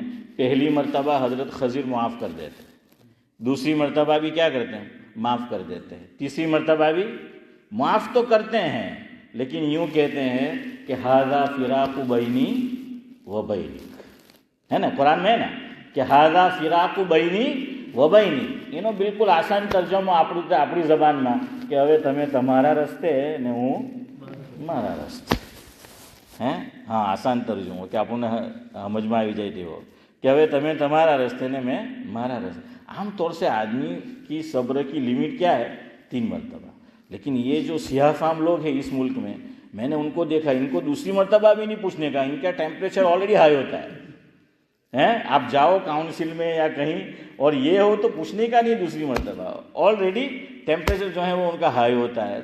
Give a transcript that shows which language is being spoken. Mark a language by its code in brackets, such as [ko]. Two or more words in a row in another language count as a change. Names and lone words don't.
[ur] پہلی مرتبہ حضرت خضر معاف کر دیتے, دوسری مرتبہ بھی کیا کرتے ہیں؟ معاف کر دیتے ہیں, تیسری مرتبہ بھی معاف تو کرتے ہیں, لیکن یوں کہتے ہیں کہ [ar] ھذا فراق بینی و بینک, [ur] ہے نا, قرآن میں ہے نا کہ [ar] ھذا فراق بینی و بینی. [gu] એનો બિલકુલ આસાન તરજમો આપણી જબાનમાં કે હવે તમે તમારા રસ્તે ને હું મારા રસ્તે. હા, આસાન તરજમો કે આપણને સમજમાં આવી જાય તેવો کہ હવે તમે તમારા રસ્તે ને میں મારા رستے. [ur] عام طور سے آدمی کی صبر کی لیمٹ کیا ہے؟ 3 مرتبہ. لیکن یہ جو سیاہ فام لوگ ہیں اس ملک میں نے ان کو دیکھا, ان کو دوسری مرتبہ بھی نہیں پوچھنے کا, ان کا [en] temperature already high [ur] ہوتا ہے. آپ جاؤ کاؤنسل میں یا کہیں اور یہ ہو تو پوچھنے کا نہیں دوسری مرتبہ, [en] already temperature [ur] جو ہے وہ ان کا ہائی ہوتا ہے.